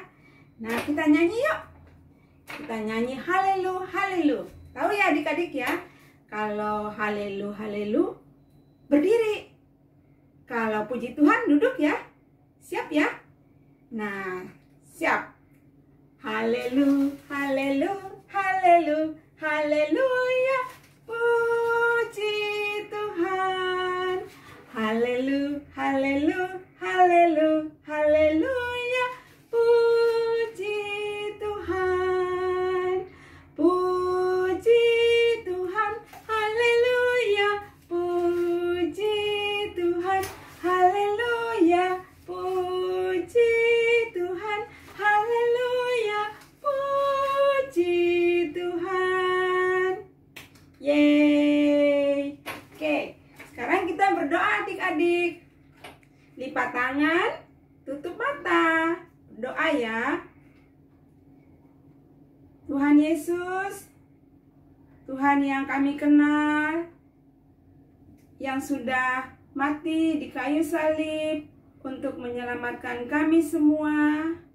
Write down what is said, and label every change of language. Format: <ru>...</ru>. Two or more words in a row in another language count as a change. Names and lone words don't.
<id>Nah, kita nyanyi yuk. Kita nyanyi halelu, halelu. Tahu ya adik-adik ya? Kalau halelu, halelu, berdiri. Kalau puji Tuhan, duduk ya. Siap ya? Nah, siap. Halelu, halelu, halelu, haleluya. Puji Tuhan. Halelu, halelu, halelu, haleluya. Puji Tuhan. Puji Tuhan. Haleluya. Puji Tuhan. Haleluya. Puji Tuhan. Haleluya. Puji Tuhan. Yeay. Oke, sekarang kita berdoa adik-adik. Lipat tangan, tutup mata. Doa ya. Tuhan Yesus, Tuhan yang kami kenal, yang sudah mati di kayu salib untuk menyelamatkan kami semua.</id>